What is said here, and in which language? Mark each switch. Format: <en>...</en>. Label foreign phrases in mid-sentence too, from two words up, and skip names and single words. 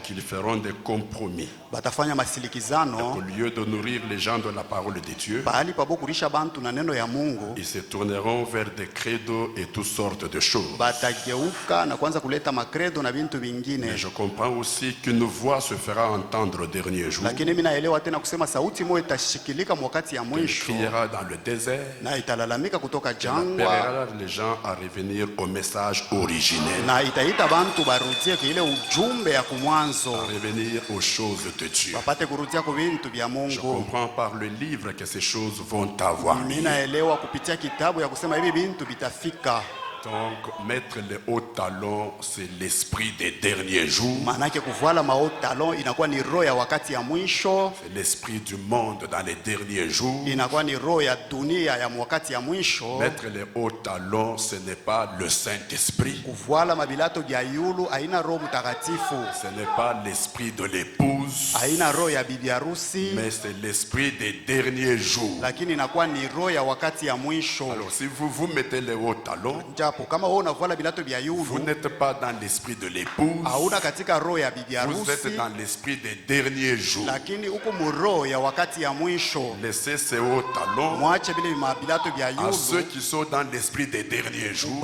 <fr>Qu'ils feront des compromis.</fr> <sw>Batafanya masilikizano.</sw> <fr>Au lieu de nourrir les gens de la parole de Dieu,</fr> <sw>pahali pa kulisha bantu na neno ya Mungu,</sw> <fr>ils se tourneront vers des credos et toutes sortes de choses.</fr> <sw>Batageuka na kwanza kuleta makredo na bintu vingine.</sw> <fr>Mais je comprends aussi qu'une voix se fera entendre au dernier jour.</fr> <sw>Lakini mimi naelewa tena kusema sauti moja itashikilika mwakati ya mwisho.</sw> <fr>Criera dans le désert.</fr> <sw>Na italalamika kutoka jangwa.</sw> <fr>Appellera les gens à revenir au message originel.</fr> <sw>Na itaita bantu barudie kile ujumbe ya kumwanzo.</sw> <fr>À revenir aux choses de Dieu.</fr> <sw>Bapate kurudia kwa bintu vya Mungu.</sw> <fr>Je comprends par le livre que ces choses vont avoir.</fr> <sw>Mimi naelewa kupitia kitabu ya kusema hivi bintu bitafika.</sw> <fr>Donc, mettre les hauts talons, c'est l'esprit des derniers jours.</fr> <sw>Manake kuvala ma talons inakuwa ni roho ya wakati ya mwisho.</sw> <fr>C'est l'esprit du monde dans les derniers jours.</fr> <sw>Inakuwa ni roho ya dunia ya wakati ya mwisho.</sw> <fr>Mettre les hauts talons, ce n'est pas le Saint-Esprit.</fr> <sw>Kuvala mabilato ya yulu haina roho mtakatifu.</sw> <fr>Ce n'est pas l'esprit de l'épouse.</fr> <sw>Haina roho ya bibi harusi.</sw> <fr>Mais c'est l'esprit des derniers jours.</fr> <sw>Lakini inakuwa ni roho ya wakati ya mwisho.</sw> <fr>Alors si vous mettez les hauts talons, vous n'êtes pas dans l'esprit de l'épouse. Vous êtes dans l'esprit des derniers jours. Laissez ces hauts talons à ceux qui sont dans l'esprit des derniers jours.</fr>